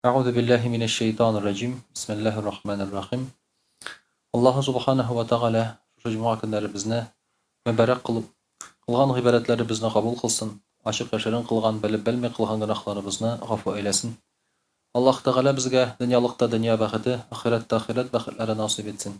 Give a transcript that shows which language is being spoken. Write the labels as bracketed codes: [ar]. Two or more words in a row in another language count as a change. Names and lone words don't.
[ar] أعوذ بالله من الشيطان الرجيم بسم الله الرحمن الرحيم [tt] Аллаһы [ar] سبحانه وتعالى [tt] шушы җомга көннәребезне мөбарәк кылып, кылган гыйбадәтләребезне кабул кылсын, ачык яшерен кылган, белеп-белми кылган гөнаһларыбызны гафу әйләсен. Аллаһ Тәгалә безгә дөньялыкта дөнья бәхете, ахиратта ахират бәхетләре насыйп етсен.